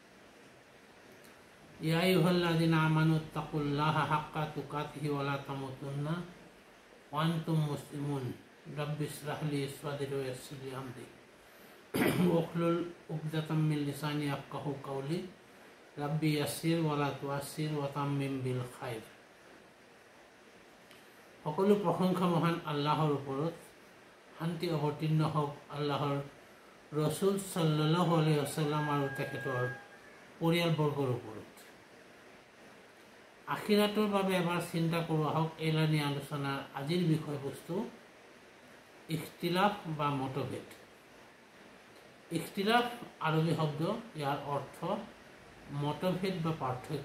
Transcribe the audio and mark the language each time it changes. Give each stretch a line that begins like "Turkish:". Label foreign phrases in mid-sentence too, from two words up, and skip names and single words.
Arabic: يا أيها الذين آمنوا اتقوا الله حق تقاته ولا تموتن وأنتم مسلمون. رب اشرح لي صدري ويسر لي أمري واحلل عقدة من لساني يفقهوا قولي. رب يسر ولا تعسر وتمم بالخير.
Assamese: সকলো প্ৰশংসা মহান আল্লাহৰ ওপৰত, শান্তি অৱতীৰ্ণ হওক আল্লাহৰ ৰসুল
Arabic: صلى الله عليه وسلم
Assamese: আৰু তেখেতৰ পৰিয়ালবৰ্গৰ ওপৰত। আখিৰাতৰ বাবে এবাৰ চিন্তা কৰোঁ আহক। এলানি আলোচনাৰ আজিৰ বিষয়বস্তু ইখতিলাফ বা মতভেদ। ইখতিলাফ আৰবী শব্দ, ইয়াৰ অৰ্থ মতভেদ বা পাৰ্থক্য।